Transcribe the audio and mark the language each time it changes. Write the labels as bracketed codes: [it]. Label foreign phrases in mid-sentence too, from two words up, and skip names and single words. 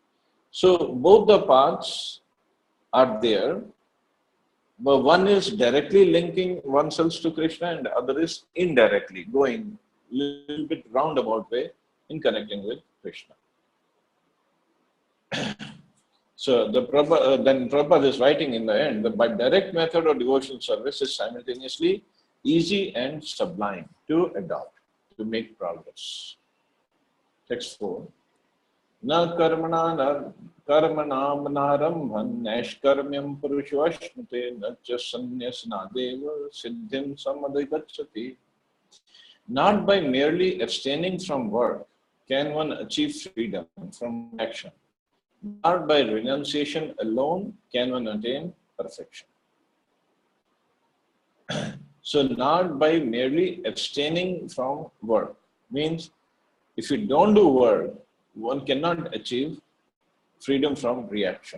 [en] So both the paths are there, But one is directly linking oneself to Krishna and the other is indirectly going a little bit roundabout way in connecting with Krishna. So then Prabhupada is writing in the end that by direct method of devotional service is simultaneously easy and sublime to adopt, to make progress. Text 4. [sa] न कर्मणां नारम्भान् नैष्कर्म्यं पुरुषोऽश्नुते न च संन्यसनादेव सिद्धिं समधिगच्छति. [en] Not by merely abstaining from work can one achieve freedom from action. Not by renunciation alone can one attain perfection. So not by merely abstaining from work means if you don't do work, one cannot achieve freedom from reaction.